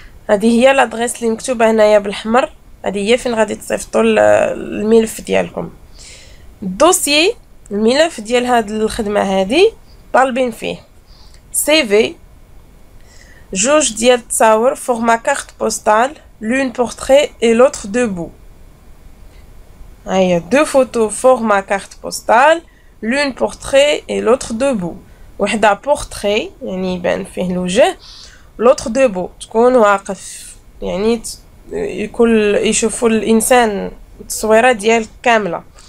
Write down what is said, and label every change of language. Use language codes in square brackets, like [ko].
[ar] هذه هي لادريس اللي مكتوبه هنايا بالاحمر، هذه هي فين غادي تصيفطوا الملف ديالكم. الدوسيي الملف ديال هاد الخدمه هذه طالبين فيه سي في، جوج ديال التصاور فورما كارت بوستال، [fr] l'une portrait et l'autre debout. هيا deux photos format carte postale, l'une portrait et l'autre debout. [ar] وحده portrait يعني يبان فيه الوجه، [fr] l'autre debout [ar] تكون واقف يعني يكون يشوفوا الانسان التصويره ديال كامله.